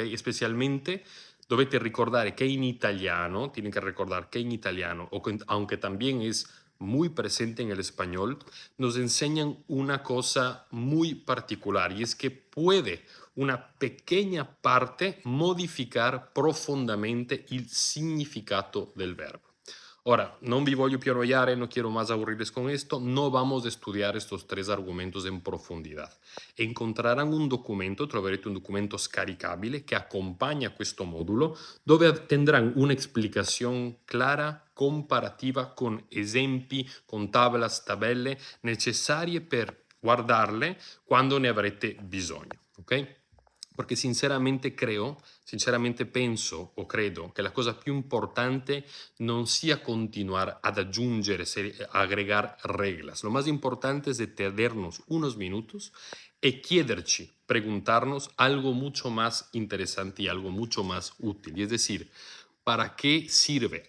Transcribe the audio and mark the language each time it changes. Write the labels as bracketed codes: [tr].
[it] Especialmente dovete ricordare che in italiano, [es] tienen que recordar que en italiano, aunque también es muy presente en el español, nos enseñan una cosa muy particular y es que puede una pequeña parte modificar [it] profondamente il significato del verbo. [es] Ahora, [it] no vi voglio più arrollare, [es] no quiero más aburrirles con esto, no vamos a estudiar estos tres argumentos en profundidad. Encontrarán un documento, [it] troverete un documento scaricabile che accompagna questo modulo, dove [es] tendrán una explicación clara, comparativa, con [it] esempi, [es] con tablas, [it] tabelle necessarie per guardarle quando ne avrete bisogno. Ok? Perché sinceramente penso o credo che la cosa più importante non sia continuar ad aggiungere, [es] agregar reglas. Lo más importante es detenernos unos minutos y [it] chiederci, [es] preguntarnos algo mucho más interesante y algo mucho más útil. Y es decir, ¿para qué sirve?